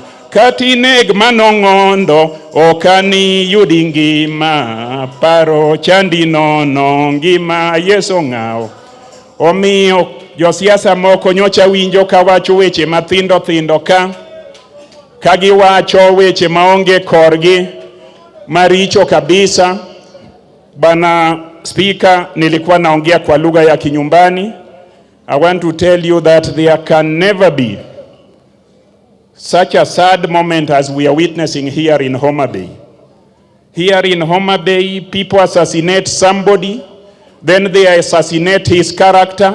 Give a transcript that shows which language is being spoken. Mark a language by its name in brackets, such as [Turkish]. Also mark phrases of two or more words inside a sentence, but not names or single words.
[Luo (Kenya and Tanzania)] Katineg manong'ondo, okani yudi ngima, paro chandi nono, ngima Yeso ng'aw. Omiyo josiasa moko nyocha winjo kawacho weche mathindo thindo ka giwacho weche maonge korgi, maricho kabisa. [Swahili] Bana Speaker, nilikuwa naongea kwa lugha ya kinyumbani. [English] I want to tell you that there can never be such a sad moment as we are witnessing here in Homa Bay. Here in Homa Bay, people assassinate somebody, then they assassinate his character.